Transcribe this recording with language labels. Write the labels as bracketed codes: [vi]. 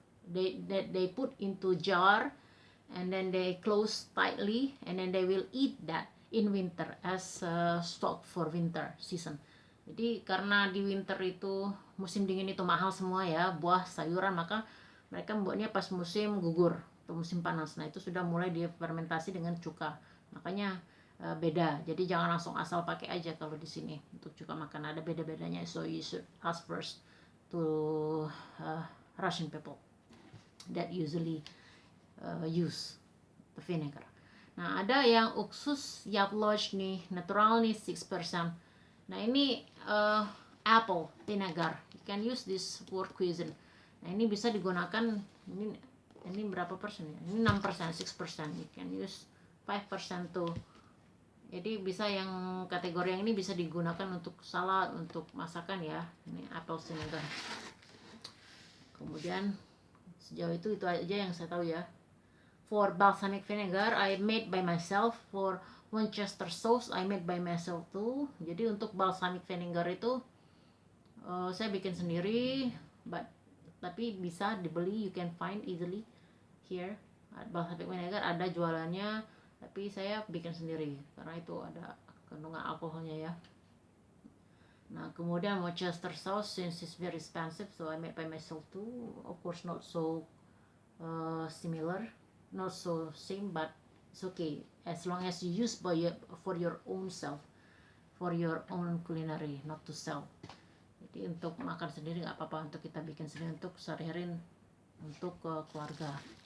[en] They put into jar and then they close tightly, and then they will eat that in winter as stock for winter season. [id] Jadi karena di winter itu musim dingin itu mahal semua ya buah sayuran, maka mereka membuatnya pas musim gugur atau musim panas. Nah itu sudah mulai difermentasi dengan cuka, makanya beda. Jadi jangan langsung asal pakai aja kalau di sini untuk cuka makan, ada beda-bedanya. [en] So you should ask first to Russian people that usually use the vinegar. [id] Nah ada yang [ru] уксус яблочный [id] natural nih 6%. Nah ini [en] apple vinegar, you can use this for cuisine. [id] Nah ini bisa digunakan, ini berapa persen ya? Ini 6%, 6%. [en] You can use 5% to [id] Jadi bisa yang kategori yang ini bisa digunakan untuk salad, untuk masakan ya. Ini apple vinegar. Kemudian sejauh itu aja yang saya tahu ya. [en] For balsamic vinegar I made by myself. For Worcester sauce I made by myself too. [id] Jadi untuk balsamic vinegar itu saya bikin sendiri, tapi bisa dibeli, [en] you can find easily here. [id] Balsamic vinegar ada jualannya, tapi saya bikin sendiri karena itu ada kandungan alkoholnya ya. Nah kemudian [en] Worcester sauce, since it's very expensive, so I made by myself too. Of course not so similar, not so same, but it's okay as long as you use for your own self, for your own culinary, not to sell. [id] Jadi untuk makan sendiri nggak apa-apa, untuk kita bikin sendiri untuk sehari-hari untuk keluarga.